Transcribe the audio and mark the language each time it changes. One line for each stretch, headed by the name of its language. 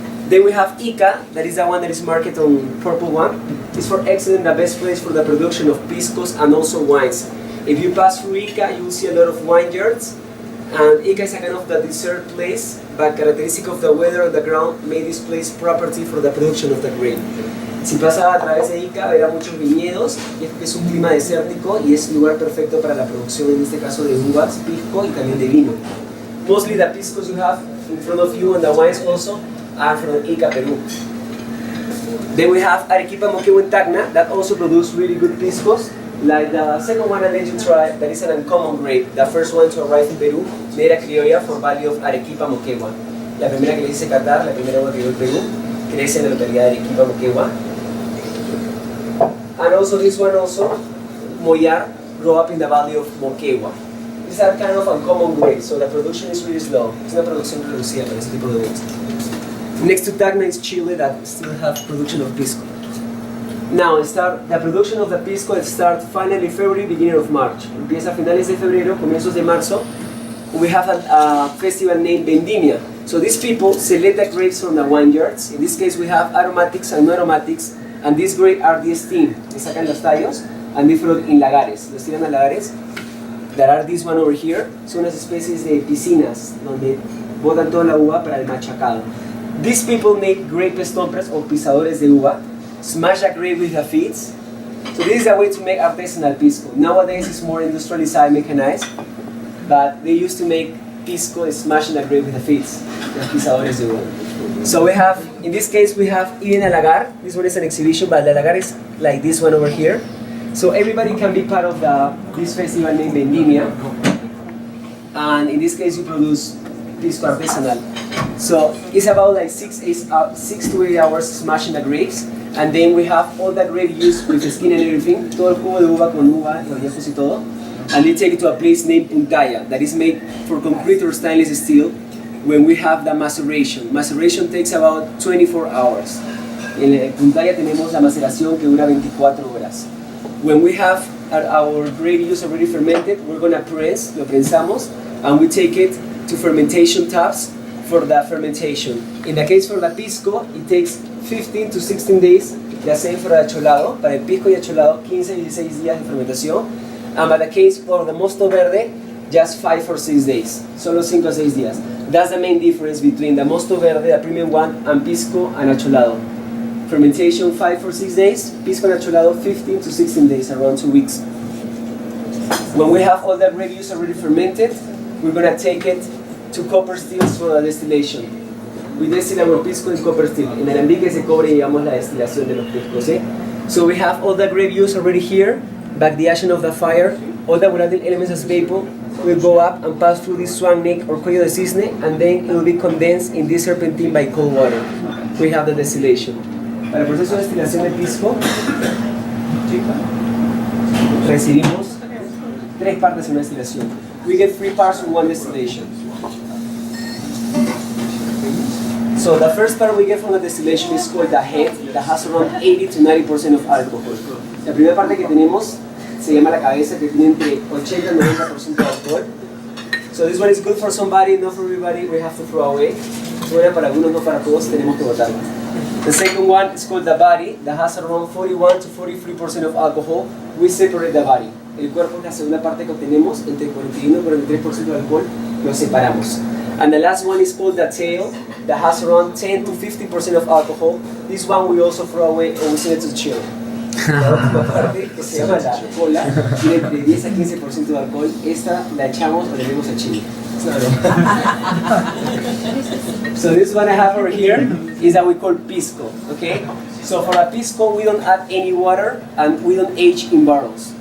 English: Then we have Ica, that is the one that is marked on purple one. It's for excellent, the best place for the production of piscos and also wines. If you pass through Ica, you will see a lot of vineyards. And Ica is a kind of the desert place, but characteristic of the weather and the ground made this place property for the production of the grape.
Spanish: Si pasa a través de Ica, verá muchos viñedos, y es un clima desértico y es lugar perfecto para la producción, en este caso de uvas, pisco y también de vino.
English: Mostly the piscos you have in front of you and the wines also are from Ica, Peru. Then we have Arequipa, Moquegua, and Tacna that also produce really good piscos. Like the second one I let you try, that is an uncommon grape. The first one to arrive in Peru, Negra Criolla from Valley of Arequipa, Moquegua.
Spanish: La primera que le hice catar, la primera uva que dio el Perú, crece en la localidad de Arequipa, Moquegua.
English: And also this one also, Moyar, grew up in the Valley of Moquegua. These are kind of uncommon grapes, so the production is really slow.
Spanish: Es una producción reducida para este tipo de uvas.
English: Next to Tacna is Chile that still have production of pisco. Now, the production of the pisco starts finally February, beginning of March.
Spanish: Empieza a finales de febrero, comienzos de marzo.
English: We have a festival named Vendimia. So these people select the grapes from the vineyards. In this case, we have aromatics and no aromatics. And these grapes are steamed.
Spanish: Le sacan los tallos
English: and they throw it in lagares.
Spanish: Los tiran a lagares.
English: There are this one over here.
Spanish: Son unas especies de piscinas donde botan toda la uva para el machacado.
English: These people make grape stompers
Spanish: o pisadores de uva.
English: Smash a grape with the feet. So this is a way to make artisanal pisco. Nowadays it's more industrialized, mechanized, but they used to make pisco smashing a grape with the feet.
Spanish: Los pisadores de uva.
English: So we have, in this case we have even a lagar. This one is an exhibition, but the lagar is like this one over here. So everybody can be part of this festival named Vendimia. And in this case you produce pisco artisanal. So it's about like 6 to 8 hours smashing the grapes. And then we have all that grape juice with the skin and everything,
Spanish: todo el jugo de uva con uva, los viejos y todo.
English: And they take it to a place named Puntaya that is made for concrete or stainless steel when we have the maceration. Maceration takes about 24 hours.
Spanish: En Puntaya tenemos la maceración que dura 24 horas.
English: When we have our grape juice already fermented, we're going to press,
Spanish: lo prensamos,
English: and we take it to fermentation taps for the fermentation. In the case for the pisco, it takes 15 to 16 days,
Spanish: ya sea para el cholado, para el pisco y el cholado, 15 y 16 días de fermentación.
English: And by the case for the mosto verde, just 5 or 6 days,
Spanish: solo 5 o 6 días.
English: That's the main difference between the mosto verde, the premium one, and pisco and cholado. Fermentation 5 or 6 days, pisco and cholado 15 to 16 days, around 2 weeks. When we have all the grape juice already fermented, we're going to take it to copper stills for the distillation. We distill our pisco in copper still.
Spanish: En alambiques de cobre llevamos la destilación de los piscos.
English: So we have all the grape juice already here, back the action of the fire, all the volatile elements as vapor will go up and pass through this swan neck or
Spanish: cuello de cisne,
English: and then it will be condensed in this serpentine by cold water. We have the distillation.
Spanish: Para el proceso de destilación del pisco, recibimos 3 partes en una destilación.
English: We get 3 parts from one distillation. So the first part we get from the distillation is called the head, that has around 80 to 90% of alcohol.
Spanish: La primera parte que tenemos se llama la cabeza, que tiene entre 80 y 90% de alcohol.
English: So this one is good for somebody, not for everybody, we have to throw away.
Spanish: Es buena para algunos, no para todos, tenemos que botarla.
English: The second one is called the body, that has around 41 to 43% of alcohol. We separate the body.
Spanish: El cuerpo es la segunda parte que obtenemos, entre 41 y 43% de alcohol, lo separamos.
English: And the last one is called the tail, that has around 10 to 15% of alcohol. This one we also throw away or we send it to chill.
Spanish: La última parte, que se llama la cola, tiene entre 10 a 15% de alcohol. Esta la echamos o le damos a Chile.
English: So this one I have over here is that we call pisco, okay? So for a pisco we don't add any water and we don't age in barrels.